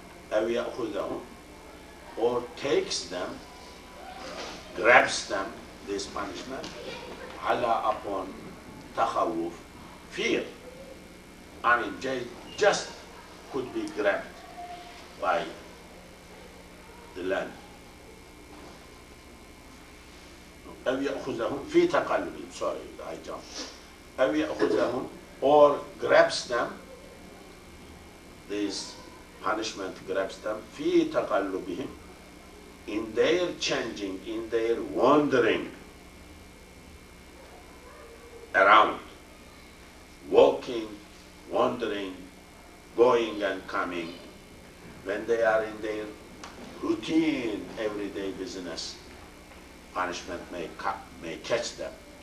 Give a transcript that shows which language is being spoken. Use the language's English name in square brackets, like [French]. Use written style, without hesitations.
[Arabic] أَوْ يَأْخُذَهُمْ, [English] or takes them, grabs them, this punishment, [Arabic] عَلَى [English] upon [Arabic] تَخَوُّف, [English] fear. I mean, they just could be grabbed by the land. [Arabic] أَوْ يَأْخُذَهُمْ فِي تَقَلُّبٍ, [English] sorry, I jumped. [Arabic] أَوْ يَأْخُذَهُم, [English] or grabs them, this punishment grabs them, [Arabic] فِي تَقَلُّبِهِمْ, [English] in their changing, in their wandering around, walking, wandering, going and coming, when they are in their routine, everyday business, punishment may catch them.